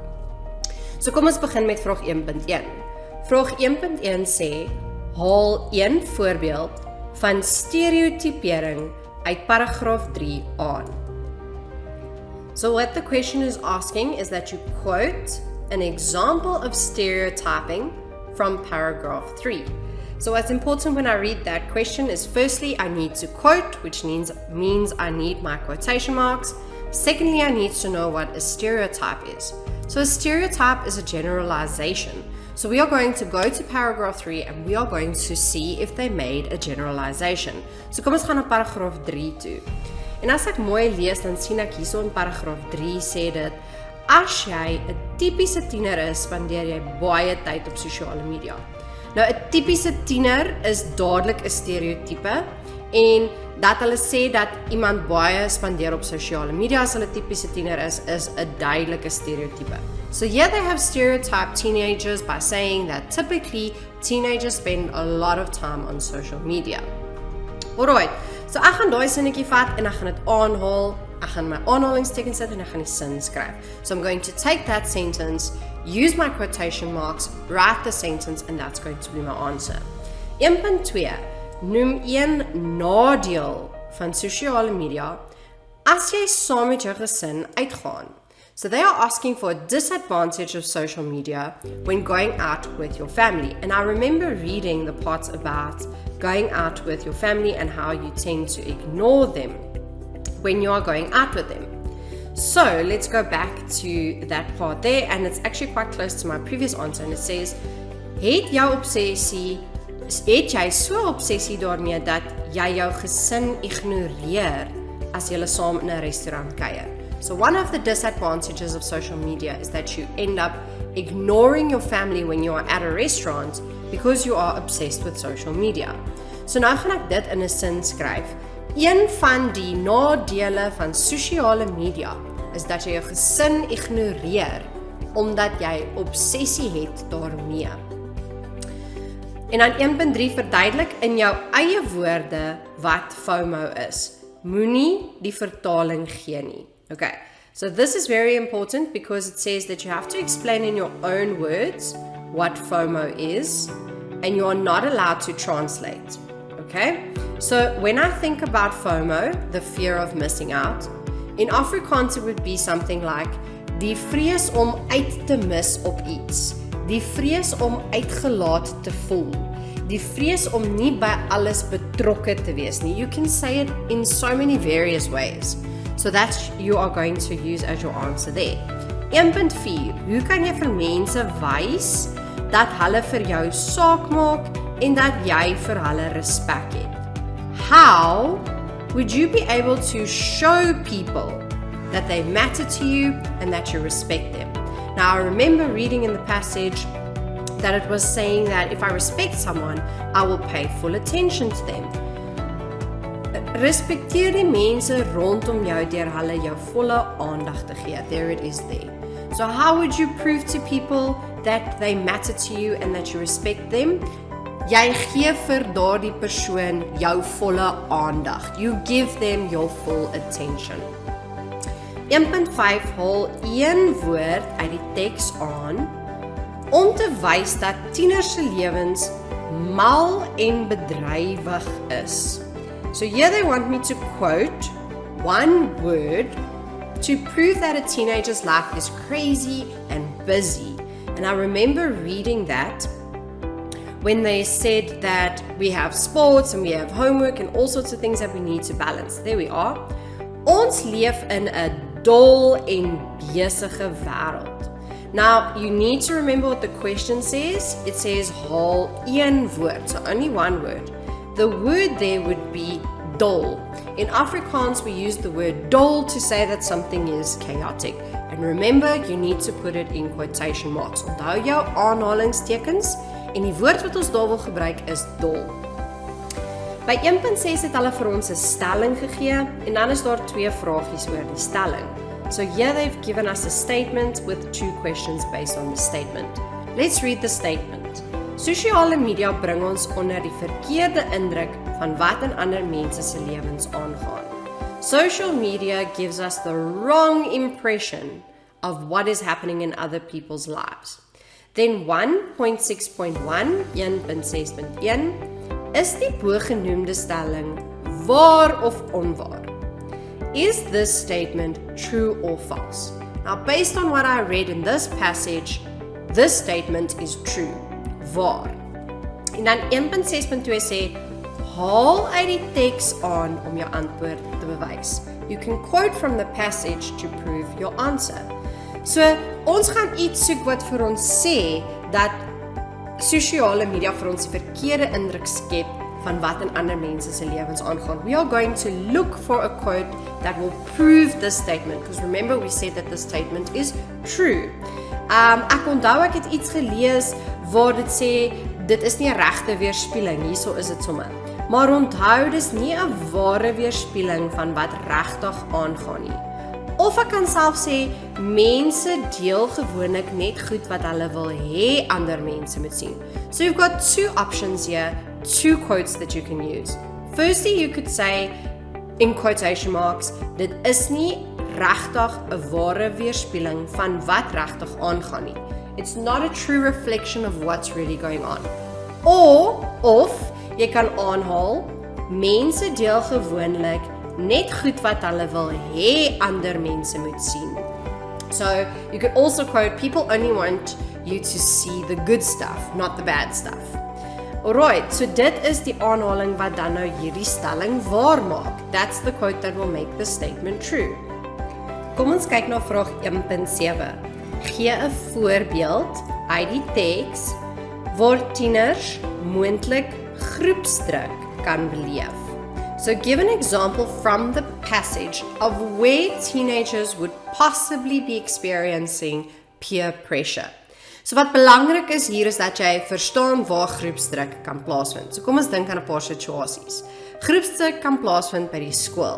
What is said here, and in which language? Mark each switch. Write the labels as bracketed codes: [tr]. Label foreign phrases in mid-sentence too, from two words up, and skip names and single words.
[af] So kom ons begin met vraag 1.1. Vraag 1.1 sê, haal een voorbeeld van stereotypering uit paragraaf 3 aan. [en] So what the question is asking is that you quote an example of stereotyping from paragraph 3. So what's important when I read that question is, firstly, I need to quote, which means I need my quotation marks. Secondly, I need to know what a stereotype is. So a stereotype is a generalization. So we are going to go to paragraph 3 and we are going to see if they made a generalization. [af] So kom ons gaan na paragraaf 3 toe. En as ek mooi lees, dan sien ek hierso in paragraaf 3 sê dit, as jy 'n tipiese tiener is, spandeer jy baie tyd op sosiale media. Nou 'n tipiese tiener is dadelik 'n stereotype, en dat hulle sê dat iemand baie spandeer op sosiale media as hulle tipiese tiener is 'n duidelike stereotype. [en] So yeah, they have stereotyped teenagers by saying that typically teenagers spend a lot of time on social media. [af] Alright, so ek gaan daai sinnetjie vat en ek gaan dit aanhaal, ek gaan my aanhalingstekens sit en ek gaan die sin skryf. [en] So I'm going to take that sentence, use my quotation marks, write the sentence, and that's going to be my answer. [af] 1.2, noem een nadeel van sosiale media as jy saam met jou gesin uitgaan. [en] So they are asking for a disadvantage of social media when going out with your family. And I remember reading the parts about going out with your family and how you tend to ignore them when you are going out with them. So let's go back to that part there, and it's actually quite close to my previous answer, and it says, [af] het jy so obsessie daarmee dat jy jou gesin ignoreer as jy saam in 'n restaurant kuier? [en] So one of the disadvantages of social media is that you end up ignoring your family when you are at a restaurant because you are obsessed with social media. [af] So nou gaan ek dit in 'n sin skryf. Een van die nadele van sosiale media is dat jy jou gesin ignoreer omdat jy obsessie het daarmee. En dan 1.3 verduidelik in jou eie woorde wat FOMO is. Moenie die vertaling gee nie. [en] Okay, so this is very important because it says that you have to explain in your own words what FOMO is, and you are not allowed to translate. Okay, so when I think about FOMO, the fear of missing out, in Afrikaans it would be something like [af] die vrees om uit te mis op iets, die vrees om uitgelaat te voel, die vrees om nie by alles betrokke te wees nie. [en] You can say it in so many various ways. So that you are going to use as your answer there. [af] 1.4. Hoe kan jy vir mense wys dat hulle vir jou saak maak en dat jy vir hulle respek het? [en] How would you be able to show people that they matter to you and that you respect them? Now, I remember reading in the passage that it was saying that if I respect someone, I will pay full attention to them. [af] Respekteer die mense rondom jou deur hulle jou volle aandag te gee. [en] There it is there. So how would you prove to people that they matter to you and that you respect them? [af] Jy gee vir daardie persoon jou volle aandag. [en] You give them your full attention. [af] 1.5 haal een woord uit die teks aan om te wys dat tieners se lewens mal en bedrywig is. [en] So here they want me to quote one word to prove that a teenager's life is crazy and busy. And I remember reading that when they said that we have sports and we have homework and all sorts of things that we need to balance. There we are. [af] Ons leef in 'n dol en besige wêreld. [en] Now, you need to remember what the question says. It says [af] haal een woord, [en] so only one word. The word there would be dol. In Afrikaans, we use the word dol to say that something is chaotic. And remember, you need to put it in quotation marks. [af] Onthou jou aanhalingstekens en die woord wat ons daar wil gebruik is dol. By 1.6 het hulle vir ons 'n stelling gegee en dan is daar 2 vragies oor die stelling. [en] So here they've given us a statement with 2 questions based on the statement. Let's read the statement. [af] Sosiale media bring ons onder die verkeerde indruk van wat in ander mense se lewens aangaan. [en] Social media gives us the wrong impression of what is happening in other people's lives. [af] Then 1.6.1, 1.6.1 is die bogenoemde stelling waar of onwaar. [en] Is this statement true or false? Now, based on what I read in this passage, this statement is true. [af] Waar. En dan 1.6.2 sê, haal uit die teks aan om jou antwoord te bewys. [en] You can quote from the passage to prove your answer. [af] So, ons gaan iets soek wat vir ons sê dat sosiale media vir ons die verkeerde indruk skep van wat in ander mense se lewens aangaan. [en] We are going to look for a quote that will prove this statement, because remember we said that this statement is true. [af] Ek onthou ek het iets gelees waar dit sê, dit is nie 'n regte weerspieëling, hierso is dit sommer. Maar onthou, dis nie 'n ware weerspieëling van wat regtig aangaan nie. Of ek kan self sê, mense deel gewoonlik net goed wat hulle wil hê ander mense moet sien. [en] So you've got two options here, two quotes that you can use. Firstly, you could say, in quotation marks, [af] dit is nie regtig 'n ware weerspieëling van wat regtig aangaan nie. [en] It's not a true reflection of what's really going on. [af] Of jy kan aanhaal, mense deel gewoonlik net goed wat hulle wil hê ander mense moet sien. [en] So, you could also quote, people only want you to see the good stuff, not the bad stuff. [af] Alright, so dit is die aanhaling wat dan nou hierdie stelling waar maak. [en] That's the quote that will make the statement true. [af] Kom ons kyk na vraag 1.7. Gee 'n voorbeeld uit die teks waar tieners moontlik groepsdruk kan beleef. So give an example from the passage of where teenagers would possibly be experiencing peer pressure. So wat belangrik is hier is dat jy verstaan waar groepsdruk kan plaasvind. So kom ons dink aan 'n paar situasies. Groepsdruk kan plaasvind by die skool.